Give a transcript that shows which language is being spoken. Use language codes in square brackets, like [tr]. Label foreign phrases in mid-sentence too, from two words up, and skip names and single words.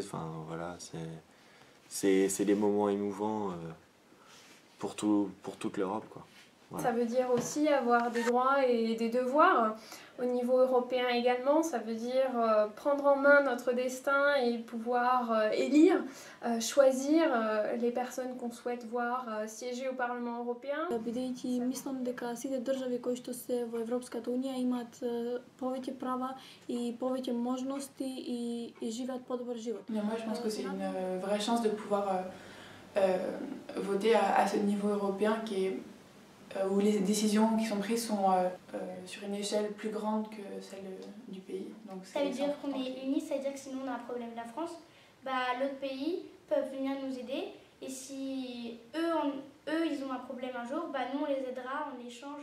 [fr] Enfin voilà, c'est des moments émouvants pour toute l'Europe, quoi. Voilà. Ça veut dire aussi avoir des droits et des devoirs au niveau européen également. Ça veut dire prendre en main notre destin et pouvoir élire, choisir les personnes qu'on souhaite voir siéger au Parlement européen. [mk] Бидејќи мислам дека сите држави кои што се во Европската унија имаат повеќе права и повеќе можности и живеат подобар живот. [fr] Moi je pense que c'est une vraie chance de pouvoir voter à ce niveau européen où les décisions qui sont prises sont sur une échelle plus grande que celle du pays. Donc ça veut dire qu'on est unis, ça veut dire que si nous on a un problème la France, l'autre pays peuvent venir nous aider et si eux ils ont un problème un jour, nous on les aidera en échange.